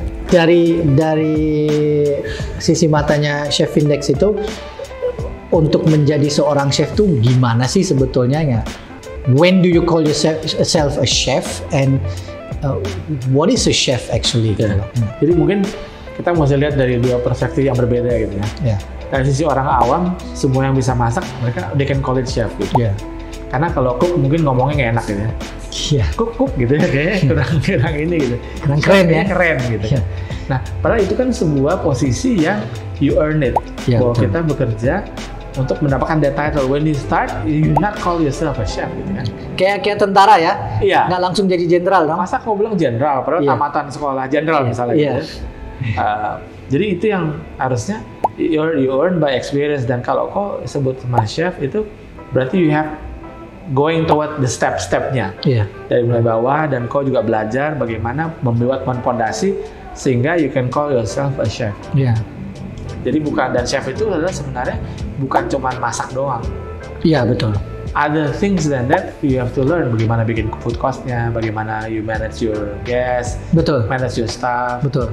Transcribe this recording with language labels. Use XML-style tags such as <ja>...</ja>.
<id>Dari sisi matanya Chef Index itu, untuk menjadi seorang chef tuh gimana sih sebetulnya ya?</id> <en>When do you call yourself a chef, and what is a chef actually?</en> <id>Jadi mungkin kita mesti lihat dari dua perspektif yang berbeda gitu ya. Dari sisi orang awam, semua yang bisa masak mereka</id> <en>they can call it chef</en> <id>gitu. Karena kalau cook mungkin ngomongnya nggak enak gitu ya. Cook gitu ya, kayaknya kurang ini gitu. Kurang keren ya. Keren gitu. Nah, padahal itu kan sebuah posisi yang</id> <en>you earn it.</en> <id>Bahwa kita bekerja untuk mendapatkan</id> <en>that title. When you start, you not call yourself a chef</en> <id>gitu kan. Kayak tentara ya? Iya. Nggak langsung jadi jenderal dong? Masa kau bilang jenderal, padahal tamatan sekolah jenderal misalnya gitu. Jadi itu yang harusnya</id> <en>you earn by experience,</en> <id>dan kalau kau sebut sama chef itu berarti</id> <en>you have going toward the</en> <id>step-stepnya. Dari mulai bawah, dan kau juga belajar bagaimana membuat fondasi sehingga</id> <en>you can call yourself a chef.</en> <id>Jadi dan chef itu adalah sebenarnya bukan cuma masak doang. Iya, betul.</id> <en>Other things than that you have to learn,</en> <id>bagaimana bikin</id> <en>food cost-nya, bagaimana you manage your guests, manage your staff.</en>